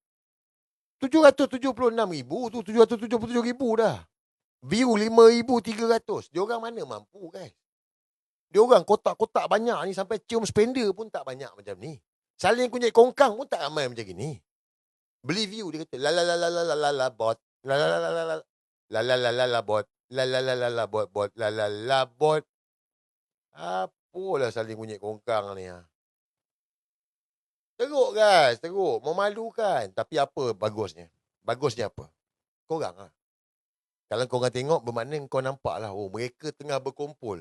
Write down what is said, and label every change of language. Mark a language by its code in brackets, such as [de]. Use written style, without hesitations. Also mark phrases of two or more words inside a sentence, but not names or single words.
[ms] 776,000 tu 777,000 dah. View 5,300. Dia orang mana mampu guys. Dia orang kotak-kotak banyak ni sampai cium spender pun tak banyak macam ni. Saling kunyit kongkang pun tak ramai macam ni. Beli view dia kata la la la la la la la bot. La la la la la la la la la la bot. La la la la la bot bot la la la bot. Apalah saling kunyit kongkang ni ha. Teruk guys, teruk. Memalukan. Tapi apa bagusnya? Bagusnya apa? Korang lah. Kalau korang tengok, bermakna kau nampak lah. Oh, mereka tengah berkumpul.